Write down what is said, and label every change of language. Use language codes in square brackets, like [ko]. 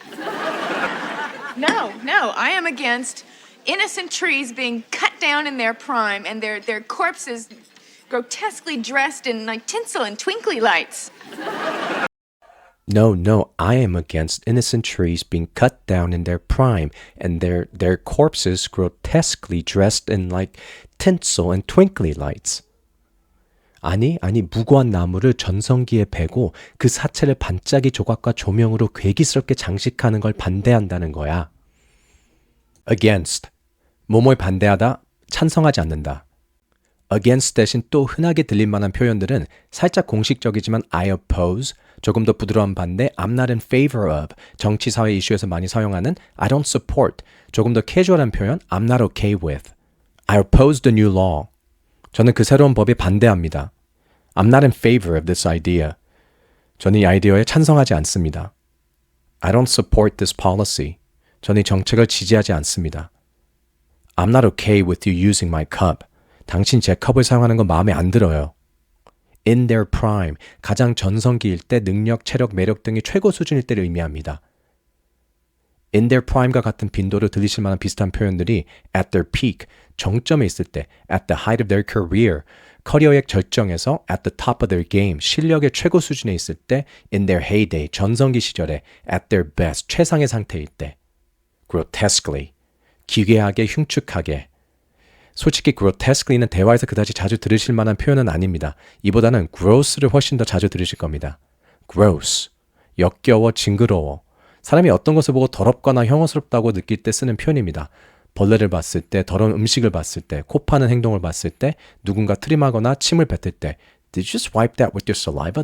[en] No, I am against innocent trees being cut down in their prime and their corpses grotesquely dressed in like tinsel and twinkly lights. No, I am against innocent trees being cut down in their prime and their corpses grotesquely dressed in like tinsel and twinkly lights. [ko] 아니, 무고한 나무를 전성기에 베고 그 사체를 반짝이 조각과 조명으로 괴기스럽게 장식하는 걸 반대한다는 거야. against, 뭐뭐에 반대하다, 찬성하지 않는다. against 대신 또 흔하게 들릴 만한 표현들은 살짝 공식적이지만 [en] I oppose, [ko] 조금 더 부드러운 반대 [en] I'm not in favor of, [ko] 정치 사회 이슈에서 많이 사용하는 [en] I don't support, [ko] 조금 더 캐주얼한 표현 [en] I'm not okay with. I oppose the new law. [ko] 저는 그 새로운 법에 반대합니다. [en] I'm not in favor of this idea. [ko] 저는 이 아이디어에 찬성하지 않습니다. [en] I don't support this policy. [ko] 저는 이 정책을 지지하지 않습니다. [en] I'm not okay with you using my cup. [ko] 당신 제 컵을 사용하는 건 마음에 안 들어요. [en] In their prime, [ko] 가장 전성기일 때 능력, 체력, 매력 등이 최고 수준일 때를 의미합니다. [en] In their prime [ko] 과 같은 빈도로 들리실 만한 비슷한 표현들이 [en] at their peak, [ko] 정점에 있을 때, [en] at the height of their career, [ko] 커리어의 절정에서 [en] at the top of their game, [ko] 실력의 최고 수준에 있을 때, [en] in their heyday, [ko] 전성기 시절에 [en] at their best, [ko] 최상의 상태일 때, grotesquely, 기괴하게, 흉측하게. 솔직히 grotesquely는 대화에서 그다지 자주 들으실 만한 표현은 아닙니다. 이보다는 gross를 훨씬 더 자주 들으실 겁니다. gross, 역겨워, 징그러워. 사람이 어떤 것을 보고 더럽거나 혐오스럽다고 느낄 때 쓰는 표현입니다. 벌레를 봤을 때, 더러운 음식을 봤을 때, 코 파는 행동을 봤을 때, 누군가 트림하거나 침을 뱉을 때 [en] Did you just wipe that with your saliva?